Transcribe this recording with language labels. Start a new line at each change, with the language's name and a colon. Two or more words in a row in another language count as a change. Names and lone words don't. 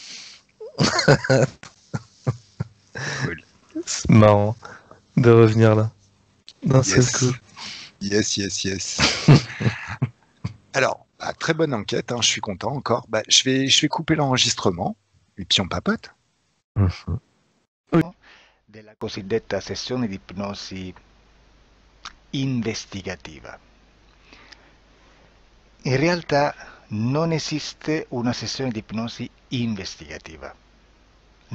French: Cool. C'est marrant de revenir là. Non, Yes. c'est cool. Yes. Alors, très bonne enquête, hein, je suis content encore. Je vais couper l'enregistrement et puis on papote.
Italian: Della cosiddetta sessione di ipnosi investigativa. In realtà non esiste una sessione di ipnosi investigativa.